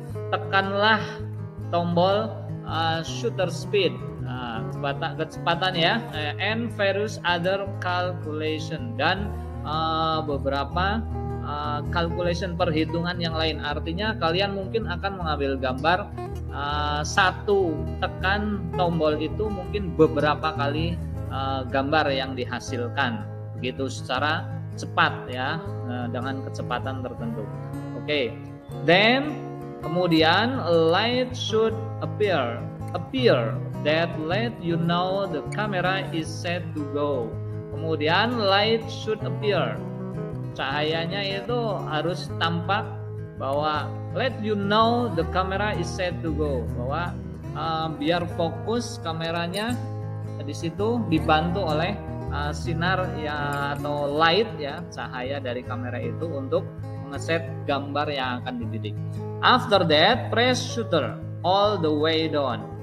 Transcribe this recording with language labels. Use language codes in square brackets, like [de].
[id] Tekanlah tombol shutter speed, kecepatan ya, [en] and various other calculation, [id] dan beberapa calculation, perhitungan yang lain. Artinya kalian mungkin akan mengambil gambar satu tekan tombol itu mungkin beberapa kali gambar yang dihasilkan begitu secara cepat ya, dengan kecepatan tertentu. Oke. [en] Then [id] kemudian [en] light should appear that let you know the camera is set to go. [id] Kemudian [en] light should appear, [id] cahayanya itu harus tampak, bahwa [en] let you know the camera is set to go, [id] bahwa biar fokus kameranya di situ dibantu oleh sinar ya atau light ya, cahaya dari kamera itu untuk mengeset gambar yang akan dibidik. [en] After that, press shutter all the way down.